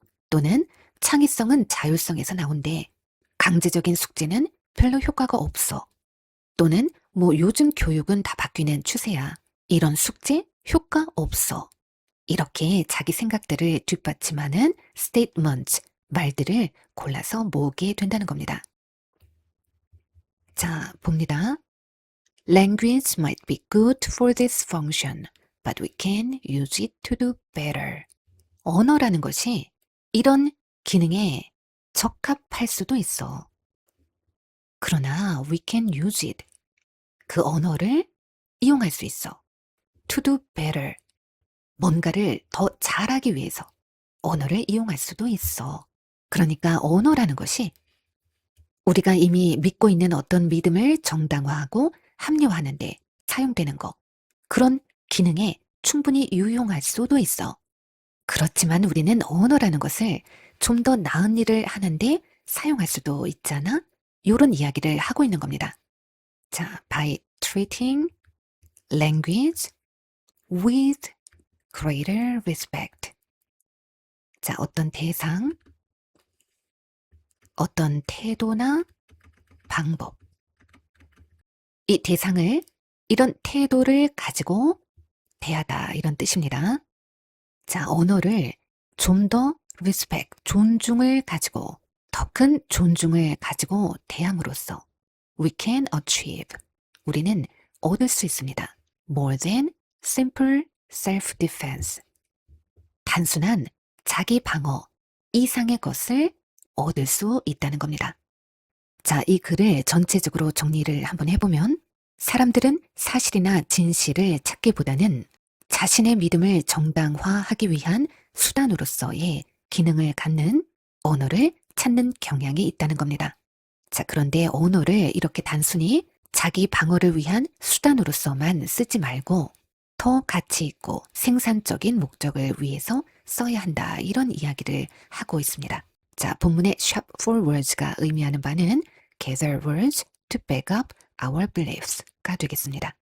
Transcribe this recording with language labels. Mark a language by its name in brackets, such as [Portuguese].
[Korean] 또는 창의성은 자율성에서 나온대. 강제적인 숙제는 별로 효과가 없어. 또는 뭐 요즘 교육은 다 바뀌는 추세야. 이런 숙제 효과 없어. 이렇게 자기 생각들을 뒷받침하는 statements, 말들을 골라서 모으게 된다는 겁니다. 자, 봅니다. [English] Language might be good for this function, but we can use it to do better. [Korean] 언어라는 것이 이런 기능에 적합할 수도 있어. 그러나 [English] we can use it. [Korean] 그 언어를 이용할 수 있어. [English] To do better. [Korean] 뭔가를 더 잘하기 위해서 언어를 이용할 수도 있어. 그러니까 언어라는 것이 우리가 이미 믿고 있는 어떤 믿음을 정당화하고 합리화하는데 사용되는 것. 그런 기능에 충분히 유용할 수도 있어. 그렇지만 우리는 언어라는 것을 좀 더 나은 일을 하는데 사용할 수도 있잖아? 이런 이야기를 하고 있는 겁니다. [English] 자, by treating language with greater respect. [Korean] 자, 어떤 대상, 어떤 태도나 방법. 이 대상을 이런 태도를 가지고 대하다 이런 뜻입니다. 자, 언어를 좀 더 respect, 존중을 가지고 더 큰 존중을 가지고 대함으로써 [English] we can achieve. [Korean] 우리는 얻을 수 있습니다. [English] more than simple self-defense. [Korean] 단순한 자기 방어 이상의 것을 얻을 수 있다는 겁니다. 자, 이 글을 전체적으로 정리를 한번 해보면 사람들은 사실이나 진실을 찾기보다는 자신의 믿음을 정당화하기 위한 수단으로서의 기능을 갖는 언어를 찾는 경향이 있다는 겁니다. 자, 그런데 언어를 이렇게 단순히 자기 방어를 위한 수단으로서만 쓰지 말고 더 가치 있고 생산적인 목적을 위해서 써야 한다. 이런 이야기를 하고 있습니다. 자, 본문의 [English] shop for words [Korean] 가 의미하는 바는 [English] gather words to back up our beliefs [Korean] 가 되겠습니다.